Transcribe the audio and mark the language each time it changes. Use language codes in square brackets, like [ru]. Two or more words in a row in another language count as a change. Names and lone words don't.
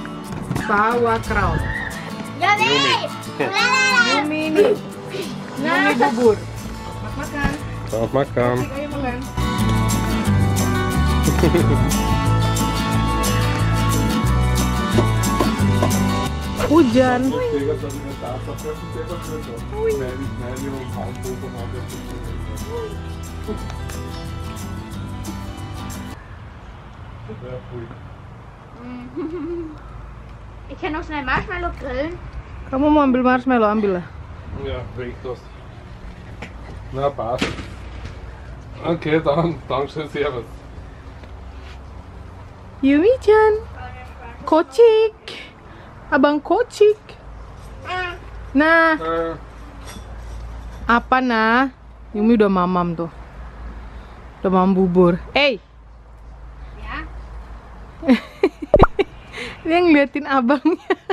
[id] Sauerkraut. Yumi ini. Yumi bubur. Selamat makan. Selamat makan. Ayo makan. Hujan. [de] Ich kann noch schnell Marshmallow grillen. [id] Kamu mau ambil marshmallow, ambil lah. [de] Ja, weg das. Na, passt. Okay, dann schön, servus. [id] Yumi-chan. Kocik. Abang kocik. Nah. Apa nah? Yumi udah mamam tuh. Udah mamam bubur. Ya. Dia ngeliatin abangnya.